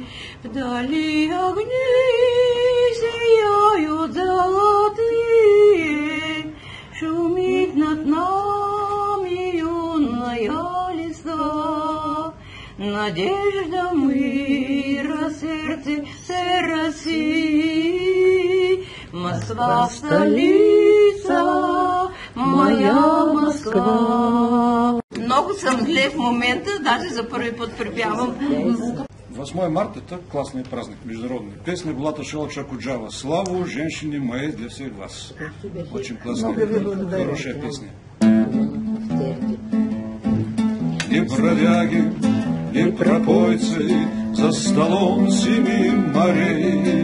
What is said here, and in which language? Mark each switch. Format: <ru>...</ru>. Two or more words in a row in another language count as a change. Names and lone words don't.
<ru>Вдали огни сияют золотые, шумит над нами юная листва. Надежда мира сердце России. Москва столица, моя Москва.</ru> <bg>Много съм зле в момента, даже за първи път припявам.</bg> <ru>8 марта – это классный праздник международный. Песня Булата Шолоча Куджава «Славу женщине моей для всех вас». Очень классная, хорошая песня. И бродяги, и пропойцы за столом 7 морей.</ru>